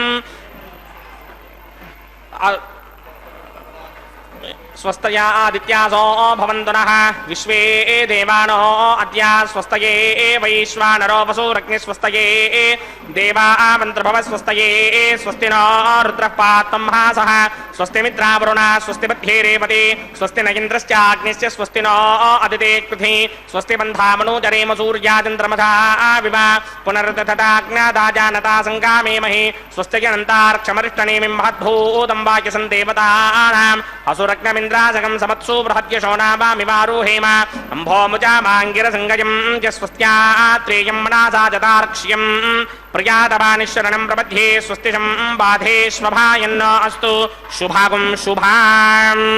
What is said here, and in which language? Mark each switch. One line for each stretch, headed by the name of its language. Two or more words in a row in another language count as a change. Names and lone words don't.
Sanskrit: स्वस्तया आदित्यासो भवन्तु नः विश्वे देवानो अद्या स्वस्तये वैश्वानरो वसुरग्निस्वस्तये देवा मन्त्रभव स्वस्तये स्वस्ति नो रुद्रः पात्तं हासः స్వస్తి మిత్రావరుణ స్వస్తి బద్ధే రేవతి స్వస్తి న ఇంద్రశ్చాగ్నిశ్చ స్వస్తి నో అదితే కృధి స్వస్తి బంధామనోజరేమ సూర్యాదింద్రమథా వివ పునరుదధాజ్ఞాదాజానతా సంగామేమహి స్వస్తిగనంతార్క్షమరిష్టనేమిం మహద్భూతం వాక్యసం దేవతానాం అసురగ్నమింద్రాసగం సమత్సు బృహద్యశోనావామివారోహేమ అంభోముజామాంగిరసంగయం చ స్వస్త్యాత్రేయం మనాసా జతార్క్ష్యం ప్రియాతవానిశరణం ప్రపద్యే స్వస్తిశం బాధేష్వభాయన్న అస్తు శుభాగం శుభాం.